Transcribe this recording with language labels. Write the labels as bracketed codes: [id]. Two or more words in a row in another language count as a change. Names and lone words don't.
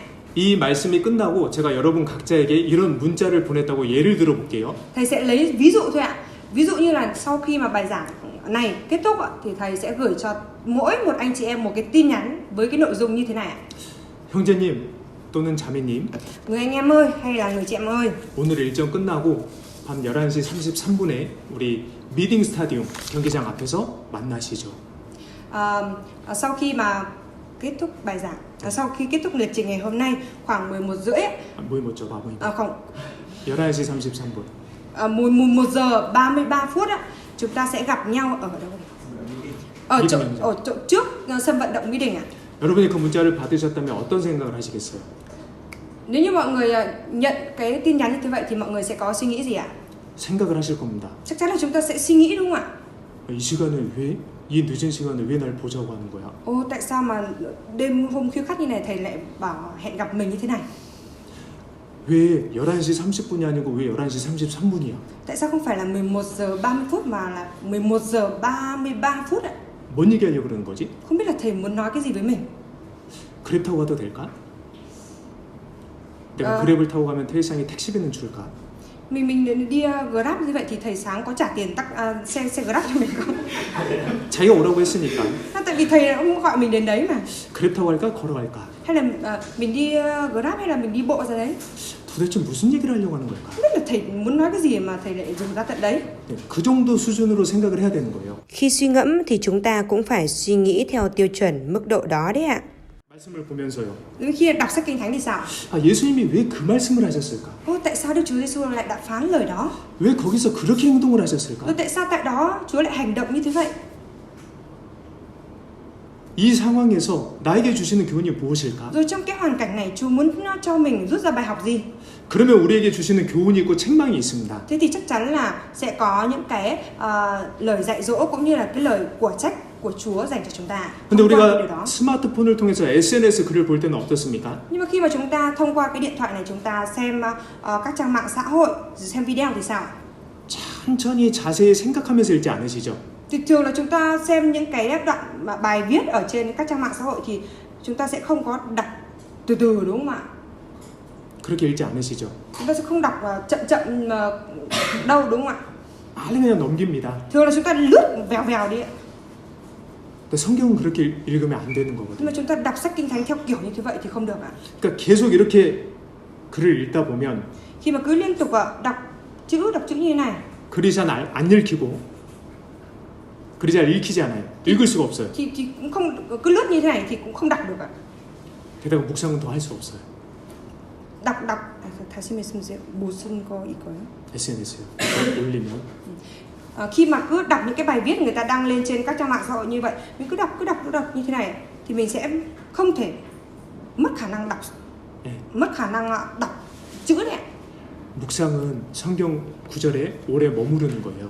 [ko] 이 말씀이 끝나고 제가 여러분 각자에게 이런 문자를 보냈다고 예를 들어볼게요. [vi] Thầy sẽ lấy ví dụ thôi ạ. Ví dụ như là sau khi mà bài giảng này kết thúc ạ, thì thầy sẽ gửi cho mỗi một anh chị em một cái tin nhắn với cái nội dung như thế này ạ. [ko] 형제님 또는 자매님, [vi] Người anh em ơi hay là người chị em ơi, [ko] 오늘 일정 끝나고 밤 11시 33분에 우리 미딩 스타디움 경기장 앞에서 만나시죠. [vi] sau khi mà kết thúc bài giảng, sau khi kết thúc lịch trình ngày hôm nay khoảng 11:30 [ko] 11죠, 바보니까. [vi] không [ko] 11시 33분. [vi] 11 giờ 33 phút á, chúng ta sẽ gặp nhau ở đâu? Ở chỗ trước sân vận động Mỹ Đình ạ. [ko] 여러분이 그 문자를 받으셨다면 어떤 생각을 하시겠어요? [vi] Nếu như mọi người nhận cái tin nhắn như thế vậy thì mọi người sẽ có suy nghĩ gì ạ? [ko] 생각을 하실 겁니다. [vi] Chắc chắn là chúng ta sẽ suy nghĩ đúng không ạ? [ko] 이 시간에 이 늦은 시간에 왜 날 보자고 하는 거야? [vi] Ô, tại sao mà đêm hôm khuya khắt như này thầy lại bảo hẹn gặp mình như thế này? [ko] 왜 11시 30분이 아니고 왜 11시 33분이야? [vi] Tại sao không phải là 11 giờ 30 phút mà là 11 giờ 33 phút ạ? [ko] 뭔 얘기하려고 그러는 거지? [vi] Không biết là thầy muốn nói cái gì với mình? [ko] 그랩 타고 가도 될까? 내가 그랩을 타고 가면 태일상이 택시비는 줄까? [vi] Mình đi Grab như vậy thì thầy sáng có trả tiền xe Grab cho mình không? [ko] 자기가 오라고 했으니까. [vi] Tại vì thầy không gọi mình đến đấy mà. [ko] 그랩 타고 갈까? 걸어갈까? [vi] Hay là mình đi Grab hay là mình đi bộ ra đấy? [ko] 도대체 무슨 얘기를 하려고 하는 걸까? [vi] Không biết là thầy muốn nói cái gì mà thầy lại dùng ra tận đấy. [ko] 네, 그 정도 수준으로 생각을 해야 되는 거예요. [vi] Khi suy ngẫm thì chúng ta cũng phải suy nghĩ theo tiêu chuẩn mức độ đó đấy ạ. [ko] 말씀을 보면서요. [vi] Khi đọc sách Kinh Thánh thì sao? [ko] 아, 예수님이 왜 그 말씀을 하셨을까? [vi] Tại sao Đức Chúa Giêsu lại đã phán lời đó? [ko] 왜 거기서 그렇게 행동을 하셨을까? [vi] Tại sao tại đó Chúa lại hành động như thế vậy? [ko] 이 상황에서 나에게 주시는 교훈이 무엇일까? [vi] Rồi trong cái hoàn cảnh này Chúa muốn cho mình rút ra bài học gì? [ko] 그러면 우리에게 주시는 교훈이 있고 책망이 있습니다. [vi] Thế thì chắc chắn là sẽ có những cái lời dạy dỗ cũng như là cái lời của trách của Chúa dành cho chúng ta. [ko] 근데 [vi] Thông qua cái điều [ko] 우리가 [vi] đó. [ko] 스마트폰을 통해서 SNS 글을 볼 때는 어떻습니까? [vi] Nhưng mà khi mà chúng ta thông qua cái điện thoại này chúng ta xem các trang mạng xã hội, xem video thì sao? [ko] 천천히 자세히 생각하면서 읽지 않으시죠? [vi] Thì thường là chúng ta xem những cái đoạn mà bài viết ở trên các trang mạng xã hội thì chúng ta sẽ không có đọc từ từ đúng không ạ? [ko] 그렇게 읽지 않으시죠? [vi] Chúng ta sẽ không đọc chậm chậm đâu đúng không ạ? [ko] 빨리 그냥 넘깁니다. [vi] Thường là chúng ta lướt vèo vèo đi ạ. [ko] 근데 성경은 그렇게 읽으면 안 되는 [vi] Nhưng [ko] 거거든요. [vi] mà chúng ta đọc sách Kinh Thánh theo kiểu như thế vậy thì không được ạ. [ko] 그러니까 계속 이렇게 글을 읽다 보면 [vi] Khi mà cứ liên tục đọc chữ như thế này [ko] 글이 잘 안 읽히고 글이 잘 읽히지 않아요. 읽을 수가 없어요. [vi] thì cũng không, cứ lướt như thế này thì cũng không đọc được ạ. [ko] 게다가 묵상은 더 할 수 없어요. Đọc 다시 말씀드리세요. 무슨 거 이거요? SNS요. 올리면 [vi] Khi mà cứ đọc những cái bài viết người ta đăng lên trên các trang mạng xã hội như vậy, mình cứ đọc như thế này thì mình sẽ không thể mất khả năng đọc, [ko] 네. [vi] mất khả năng đọc chữ đấy ạ. [ko] 묵상은 성경 구절에 오래 머무르는 거예요.